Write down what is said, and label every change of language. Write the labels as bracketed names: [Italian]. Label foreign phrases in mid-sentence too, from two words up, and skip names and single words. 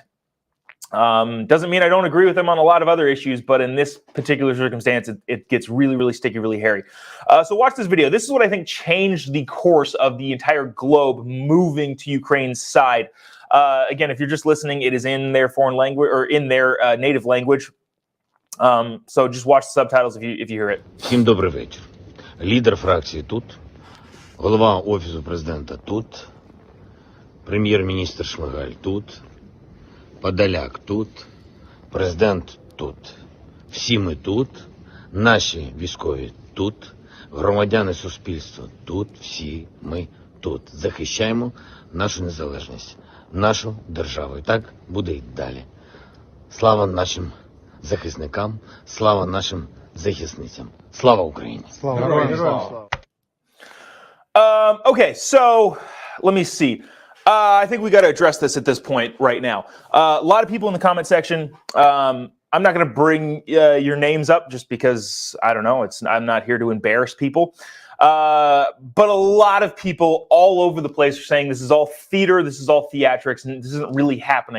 [English] Doesn't mean I don't agree with them on a lot of other issues, but in this particular circumstance, it gets really, really sticky, really hairy. So watch this video. This is what I think changed the course of the entire globe moving to Ukraine's side. Again, if you're just listening, it is in their foreign language or in their native language. So just watch the subtitles if you hear it. [Ukrainian] Всім добрий вечір. Лідер фракції тут, голова Офісу президента тут, прем'єр-міністр Шмигаль тут, Подоляк тут, президент тут. Всі ми тут, наші військові тут, громадяни суспільства тут, всі ми тут. Захищаємо нашу незалежність, нашу державу. І так буде й далі. Слава нашим захисникам, слава нашим захисницям. Слава Україні! [English] Okay, so let me see. I think we got to address this at this point right now. A lot of people in the comment section. I'm not going to bring your names up just because I don't know. I'm not here to embarrass people. But a lot of people all over the place are saying this is all theater, this is all theatrics, and this isn't really happening.